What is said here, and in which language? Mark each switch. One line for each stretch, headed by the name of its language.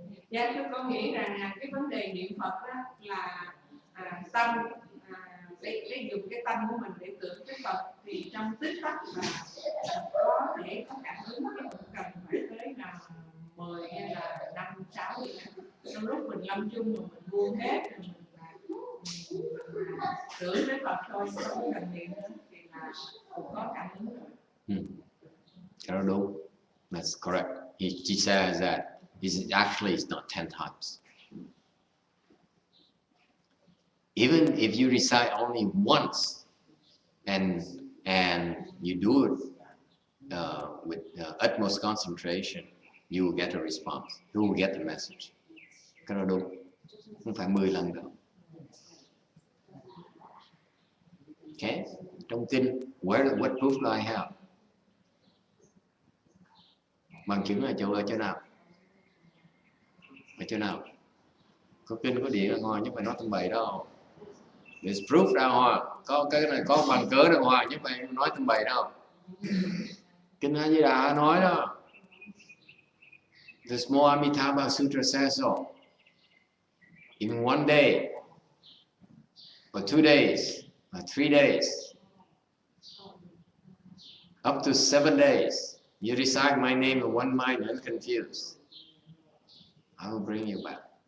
Vietnamese: Dạ thưa con nghĩ rằng cái vấn đề niệm Phật đó là tâm, lấy dùng cái tâm của mình để tưởng cái Phật, thì trong tích tắc là có thể có cảm ứng, chứ không cần phải tới là 10 hay là 5, 6 gì đó. Trong lúc mình lâm chung mà mình buông hết rồi mình tưởng tới Phật thôi, không cần niệm nữa thì là cũng có cảm ứng rồi. Cái đó đúng.
English: That's correct. He says that actually it's not 10 times. Even if you recite only once and you do it with utmost concentration, you will get a response. You will get the message.
Vietnamese: Cái đó đúng. Không phải 10 lần đâu.
English: Okay?
Vietnamese: Trong kinh,
English: what proof do I have?
Vietnamese: Bằng chứng ở chỗ nào? Ở chỗ nào? Có kinh có địa đàng hoàng chứ phải nói tầm bậy đâu.
English: There's proof
Vietnamese: đàng hoàng. Có cái này có bằng cớ đàng hoàng chứ phải nói tầm bậy đâu. Kinh A Di Đà nói đó.
English: The small Amitabha Sutra says so. In one day, or 2 days, or 3 days, up to 7 days, you recite my name in one mind unconfused, I will bring you back.